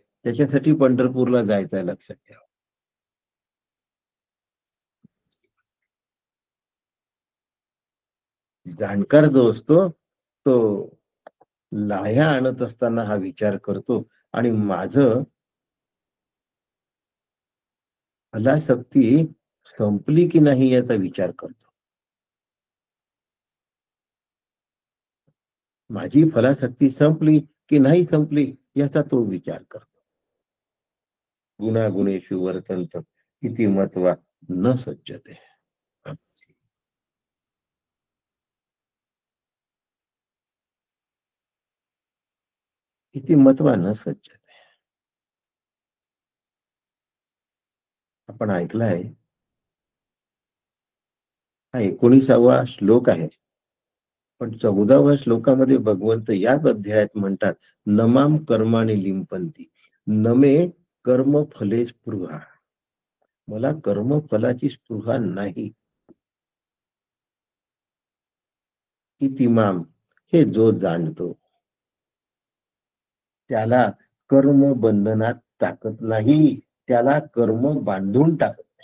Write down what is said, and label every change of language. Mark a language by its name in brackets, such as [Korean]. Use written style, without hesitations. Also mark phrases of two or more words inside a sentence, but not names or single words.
[Marathi] त्याच्यासाठी पंढरपूरला जायचं आहे, लक्षात ठेवा. जाणकार जो असतो, तो लाह्या आणत असताना हा विचार करतो आणि माझं फलासक्ती संपली की नाही याचा विचार करतो. माझी फलासक्ती संपली की नाही संपली याचा तो विचार करतो. [Sanskrit] गुणागुणेषु वर्तन्त इति मत्वा न सज्जते. इति मत्वा न सज्जते. [Marathi] आपण ऐकलाय, हा 19वा श्लोक आहे. पण 14व्या श्लोकामध्ये भगवंत याच अध्यायात म्हणतात, [Sanskrit] नमाम कर्माणि लिंपंती नमे कर्म फले स्पृहा. [Marathi] मला कर्मफलाची स्पृहा नाही. इतिमाम, हे जो जाणतो, त्याला कर्म बंधनात टाकत नाही, त्याला कर्म बांधून टाकत.